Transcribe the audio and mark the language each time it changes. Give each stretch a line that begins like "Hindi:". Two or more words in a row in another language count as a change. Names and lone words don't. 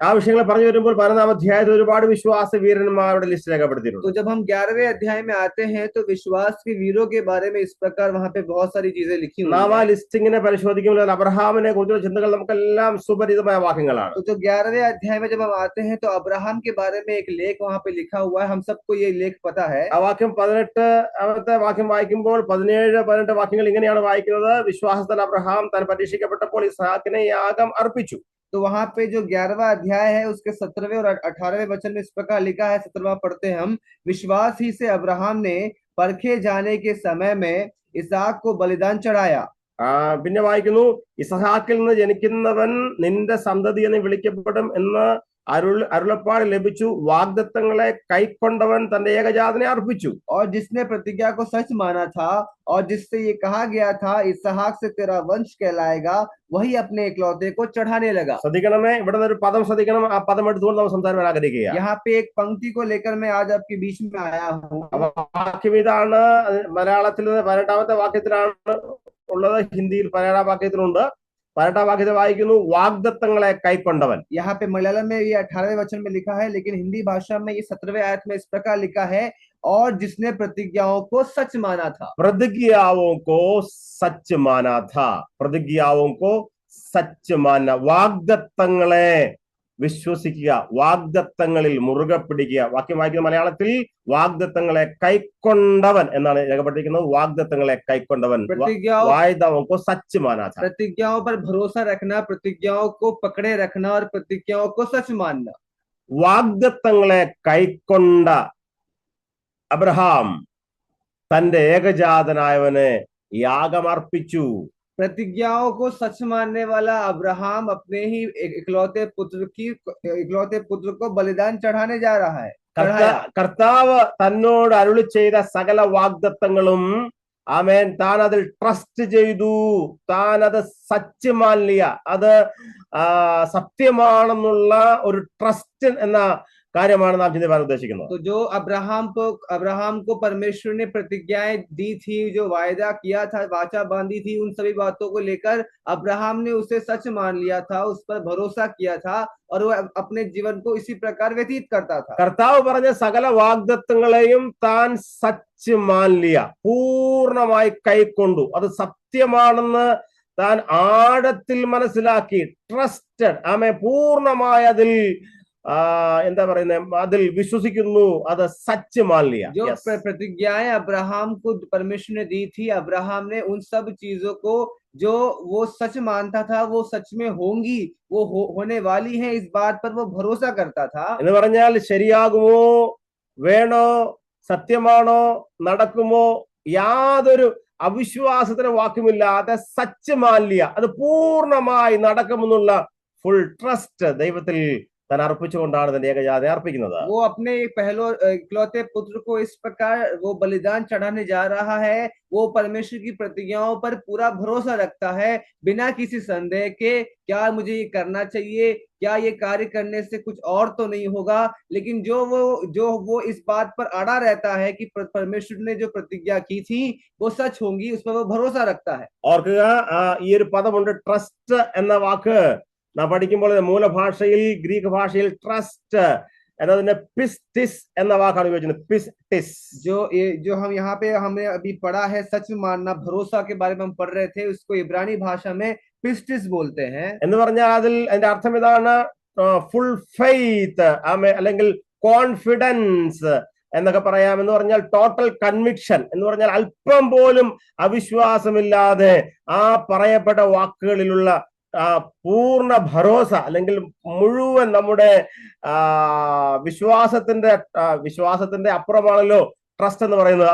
Malayalam: ആ വിഷയങ്ങൾ പറഞ്ഞു വരുമ്പോൾ 11-ാം അധ്യായത്തിൽ ഒരുപാട് വിശ്വാസ വീരന്മാരുടെ ലിസ്റ്റ് രേഖപ്പെടുത്തിയിട്ടുണ്ട്.
Hindi: तो जब हम 11वें अध्याय में आते हैं तो विश्वास के वीरों के बारे में इस प्रकार वहां पे बहुत सारी चीजें लिखी हुई
Malayalam: നാം ആ
Hindi: हैं।
Malayalam: ലിസ്റ്റിങ്ങിനെ പരിശോധിക്കുമ്പോൾ അബ്രഹാമിനെ കുറിച്ചുള്ള ചിന്തകൾ നമുക്കെല്ലാം സുപരിചിതമായ വാക്യങ്ങളാണ്.
Hindi: तो जो 11वें अध्याय में जब हम आते हैं तो अब्राहम के बारे में एक लेख वहां पे लिखा हुआ है, हम सबको ये लेख पता है।
Malayalam: ആ വാക്യം 18-ാമത്തെ വാക്യം വായിക്കുമ്പോൾ 17-18 വാക്യങ്ങൾ ഇങ്ങനെയാണ് വായിക്കുന്നത്. വിശ്വാസത്തിൽ അബ്രഹാം താൻ പരീക്ഷിക്കപ്പെട്ടപ്പോൾ ഇസ്ഹാക്കിനെ യാഗം അർപ്പിച്ചു.
Hindi: तो वहां पे जो 11वां अध्याय है उसके 17वें और 18वें वचन में इस प्रकार लिखा है। 17वां पढ़ते हैं हम। विश्वास ही से अब्राहम ने परखे जाने के समय में इसहाक को बलिदान चढ़ाया।
Malayalam: പിന്നെ വായിക്കുന്നു, ഇസ്ഹാക്കിൽ നിന്ന് ജനിക്കുന്നവൻ നിന്റെ സന്തതി എന്ന് വിളിക്കപ്പെടും എന്ന് അരുളപ്പാട് ലഭിച്ചു. വാഗ്ദത്തങ്ങളെ കൈക്കൊണ്ടവൻ തന്റെ ഏകജാതനെ അർപ്പിച്ചു.
Hindi: और जिसने प्रतिज्ञा को सच माना था और जिससे ये कहा गया था इसहाक से तेरा वंश कहलाएगा, वही अपने इकलौते को चढ़ाने लगा।
Malayalam: ശ്രദ്ധിക്കണമേ, ഇവിടെ ഒരു പദം ശ്രദ്ധിക്കണം. ആ പദം എടുത്തുകൊണ്ട് നമ്മൾ സംസാരിക്കാൻ ആഗ്രഹിക്കുക.
Hindi: यहाँ पे एक पंक्ति को लेकर मैं आज आपके बीच में आया हूँ।
Malayalam: വാക്യം ഇതാണ്. മലയാളത്തിൽ 18-ാമത്തെ വാക്യത്തിലാണ് ഉള്ളത്. ഹിന്ദിയിൽ 17-ാം വാക്യത്തിലുണ്ട്. 18-ാം വാക്യത്തിൽ വായിക്കുന്നു, വാഗ്ദത്തങ്ങളെ കൈക്കൊണ്ടവൻ.
Hindi: यहाँ पे मलयालम में ये 18वें वचन में लिखा है, लेकिन हिंदी भाषा में ये 17वें आयत में इस प्रकार लिखा है, और जिसने प्रतिज्ञाओं को सच माना था। പ്രതിജ്ഞാവോं को सच माना था. പ്രതിജ്ഞാവോं को सच माना.
Malayalam: വാഗ്ദത്തങ്ങളെ വിശ്വസിക്കുക, വാഗ്ദത്തങ്ങളിൽ മുറുകെ പിടിക്കുക. വാക്യം വായിക്കുന്ന മലയാളത്തിൽ വാഗ്ദത്തങ്ങളെ കൈക്കൊണ്ടവൻ എന്നാണ് രേഖപ്പെടുത്തിയിരിക്കുന്നത്. വാഗ്ദത്തങ്ങളെ കൈക്കൊണ്ടവൻ,
Hindi: प्रतिज्ञाओं वायदाओं को सच माना था. प्रतिज्ञाओं पर भरोसा रखना, प्रतिज्ञाओं को पकड़े रखना और प्रतिज्ञाओं को सच मानना.
Malayalam: വാഗ്ദത്തങ്ങളെ കൈക്കൊണ്ട അബ്രഹാം തന്റെ ഏകജാതനായവനെ യാഗമർപ്പിച്ചു.
Hindi: प्रतिज्ञाओं को सच मानने वाला अब्राहम अपने ही इकलौते पुत्र को बलिदान चढ़ाने जा रहा है.
Malayalam: കർത്താവ് തന്നോട് അരുളി ചെയ്ത സകല വാഗ്ദത്തങ്ങളും ആമേൻ താൻ അതിൽ ട്രസ്റ്റ് ചെയ്തു, താൻ അത്
Hindi: सच मानिया,
Malayalam: അത് സത്യമാണെന്നുള്ള ഒരു ട്രസ്റ്റ് എന്ന കാര്യമാണ് നാം ചിന്തിക്കാൻ ഉദ്ദേശിക്കുന്നത്.
Hindi: तो जो अब्राहम को परमेश्वर ने प्रतिज्ञाएं दी थी, जो वायदा किया था, वाचा बांधी थी, उन सभी बातों को लेकर अब्राहम ने उसे सच मान लिया था, उस पर भरोसा किया था और वो अपने जीवन को इसी प्रकार व्यतीत करता था.
Malayalam: കർത്താവ് പറഞ്ഞ സകല വാഗ്ദത്തങ്ങളെയും താൻ
Hindi: सच मानिया,
Malayalam: പൂർണ്ണമായി കൈക്കൊണ്ടു, അത് സത്യമാണെന്ന് താൻ ആഴത്തിൽ മനസ്സിലാക്കി, ട്രസ്റ്റഡ്, ആമേ പൂർണ്ണമായി അതിൽ എന്താ പറയുന്നത്, അതിൽ വിശ്വസിക്കുന്നു, അത്
Hindi: सच मान लिया. जो प्रतिज्ञाएं अब्राहम को परमेश्वर ने दी थी, अब्राहम ने उन सब चीजों को जो वो सच मानता था वो सच में होंगी, वो होने वाली है, इस बात पर वो भरोसा करता था.
Malayalam: എന്ന് പറഞ്ഞാൽ ശരിയാകുമോ, വേണോ, സത്യമാണോ, നടക്കുമോ, യാതൊരു അവിശ്വാസത്തിന് വാക്കുമില്ലാതെ
Hindi: सच मान लिया,
Malayalam: അത് പൂർണ്ണമായി നടക്കുമെന്നുള്ള
English: full trust
Malayalam: ദൈവത്തിൽ താൻ അർപ്പിച്ചുകൊണ്ടാണ് തന്റെ ഏകജാതനെ അർപ്പിക്കുന്നത്.
Hindi: वो अपने इकलौते पुत्र को इस प्रकार वो बलिदान चढ़ाने जा रहा है. वो परमेश्वर की प्रतिज्ञाओं पर पूरा भरोसा रखता है, बिना किसी संदेह के. क्या मुझे ये करना चाहिए, क्या ये कार्य करने से कुछ और तो नहीं होगा, लेकिन जो वो इस बात पर अड़ा रहता है कि परमेश्वर ने जो प्रतिज्ञा की थी वो सच होंगी, उस पर वो भरोसा रखता है.
Malayalam: ഓർക്കുക, ഈ ഒരു പദമുണ്ട്, ട്രസ്റ്റ് എന്ന വാക്ക് നാം പഠിക്കുമ്പോൾ മൂലഭാഷയിൽ, ഗ്രീക്ക് ഭാഷയിൽ ട്രസ്റ്റ് എന്നതിന്റെ പിസ്റ്റിസ് എന്ന വാക്കാണ് ഉപയോഗിക്കുന്നത്. പിസ്റ്റിസ്,
Hindi: जो हम यहाँ पे हमने अभी पढ़ा है, सच मानना, भरोसा के बारे में हम पढ़ रहे थे, उसको इब्रानी भाषा में पिस्टिस बोलते हैं.
Malayalam: എന്ന് പറഞ്ഞാൽ അതിൽ അതിന്റെ അർത്ഥം ഇതാണ്,
English: full faith,
Malayalam: അല്ലെങ്കിൽ കോൺഫിഡൻസ് എന്നൊക്കെ പറയാം. എന്ന് പറഞ്ഞാൽ
English: total conviction,
Malayalam: എന്ന് പറഞ്ഞാൽ അല്പം പോലും അവിശ്വാസമില്ലാതെ ആ പറയപ്പെട്ട വാക്കുകളിലുള്ള പൂർണ്ണ ഭരോസ, അല്ലെങ്കിൽ മുഴുവൻ നമ്മുടെ വിശ്വാസത്തിന്റെ അപ്പുറമാണല്ലോ ട്രസ്റ്റ് എന്ന് പറയുന്നത്.